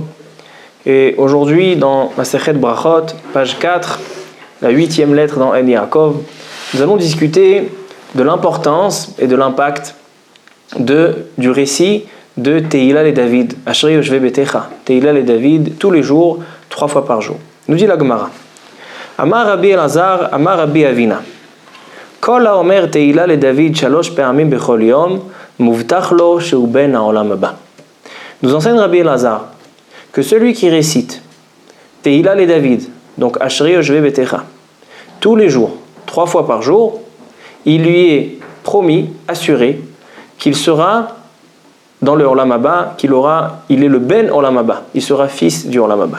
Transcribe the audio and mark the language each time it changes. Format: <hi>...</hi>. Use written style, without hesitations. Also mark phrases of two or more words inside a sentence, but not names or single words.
<fr>Et aujourd'hui, dans Masechet Brachot, page 4, la 8e lettre dans En Yaakov, nous allons discuter de l'importance et de l'impact du récit de Tehillah et David.</fr> <he>אשרי יושבי ביתך.</he> <fr>Tehillah et David, tous les jours, 3 fois par jour. Nous dit la Gemara.</fr> <he>אמר רבי אלעזר, אמר רבי אבינא. כל האומר תהלה לדוד שלש פעמים בכל יום, מובטח לו שהוא בן העולם הבא.</he> <fr>Nous enseigne Rabbi Elazar que celui qui récite</fr> <he>תהלה לדוד,</he> <fr>donc</fr> <he>אשרי יושבי ביתך,</he> <fr>tous les jours, 3 fois par jour, il lui est promis, assuré, qu'il sera dans le</fr> <he>עולם הבא,</he> <fr>il est le</fr> <he>בן עולם הבא,</he> <fr>il sera fils du</fr> <he>עולם הבא.</he>